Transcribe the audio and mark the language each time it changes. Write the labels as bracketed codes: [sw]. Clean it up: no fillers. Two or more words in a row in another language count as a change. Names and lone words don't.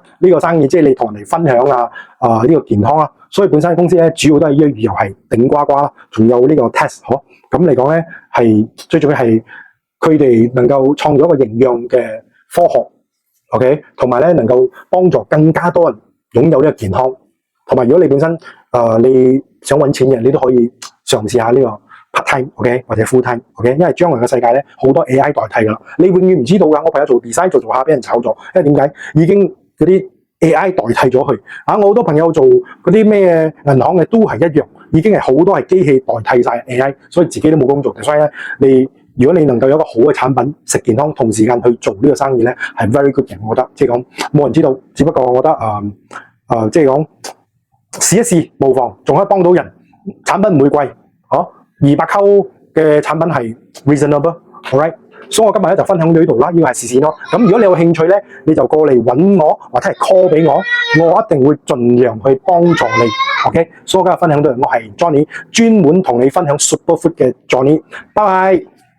[yue] 呢個生意即係你同人哋分享啊，呢個健康啊，所以本身公司咧主要都係呢個魚油係頂呱呱啦，仲有呢個 test， 咁嚟講咧係最重要係佢哋能夠創造一個營養嘅科學。OK， 同埋咧能夠幫助更加多人擁有呢個健康，同埋如果你本身你想揾錢嘅，你都可以嘗試下呢個 [en] part time， [yue] OK， 或者 [en] full time， [yue] OK， 因為將來嘅世界咧好多 AI 代替噶啦，你永遠唔知道噶。我朋友做 design 做下俾人炒咗，因為點解？已經嗰啲 AI 代替咗佢啊！我好多朋友做嗰啲咩銀行嘅都係一樣，已經係好多係機器代替晒 AI， 所以自己都冇工做。所以咧如果你能夠有一個好嘅產品，食健康，同時間去做呢個生意咧，係 [en] very good [yue] 嘅。我覺得，即係講冇人知道，只不過我覺得即係講試一試無妨，仲可以幫到人。產品唔會貴，200嘅產品係 reasonable， [en] all right。 [yue] 所以我今日咧就分享到呢度啦，呢個係時事咯。咁如果你有興趣咧，你就過嚟揾我，或者係 call 俾我，我一定會盡量去幫助你。OK，所以我今日分享到，我係 Johnny，專門同你分享 Superfood 嘅 Johnny，拜拜。